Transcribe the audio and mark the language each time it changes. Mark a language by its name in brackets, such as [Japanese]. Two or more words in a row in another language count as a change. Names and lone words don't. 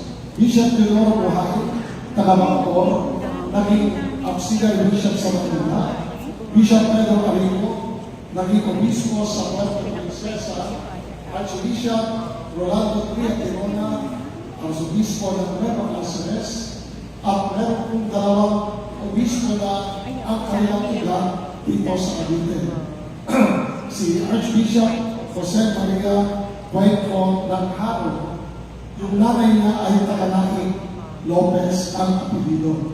[Filipino] Bishop Teodoro Buhay, taga Bacoor, naging [English] auxiliary bishop [Filipino] sa Manila. Bishop Pedro Arrigo, naging obispo sa Puerto Princesa. Archbishop Rolando Triaterona, archobispo ng Nueva Cáceres, at meron pong dalawang obispo na ang kanilang iba dito sa Cavite. Si Archbishop Jose Maria Guayco ng Haro, yung nanay niya ay taga-Laing Lopez ang apelido.